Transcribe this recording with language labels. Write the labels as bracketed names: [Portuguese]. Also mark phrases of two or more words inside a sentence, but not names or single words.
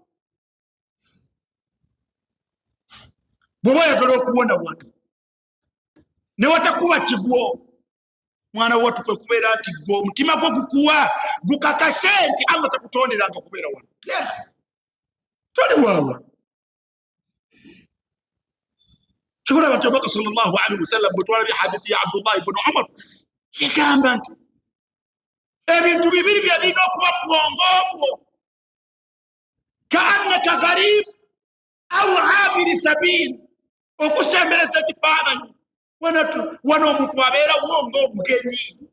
[Ganda] Bw'oba oyagala okuwona wano ne watakuba kigwo, mwana wattu kwe kubeera nti gwe omutima gwo gukuwa, gukakase nti Allah takutonderanga kubeera wano. Toli waawa. Kyolaba nti Omubaka [Arabic] صلى الله عليه وسلم [Ganda] bwe twalabye hadithi ya Abdullah ibn Umar yagamba nti ebintu bibiri bye birina okuba mu bwongo bwo, [Arabic] كأنك غريب أو عابر سبيل, [Ganda] okusembereza ekifaananyi. Wano omuntu abeerawo ng'omugenyi.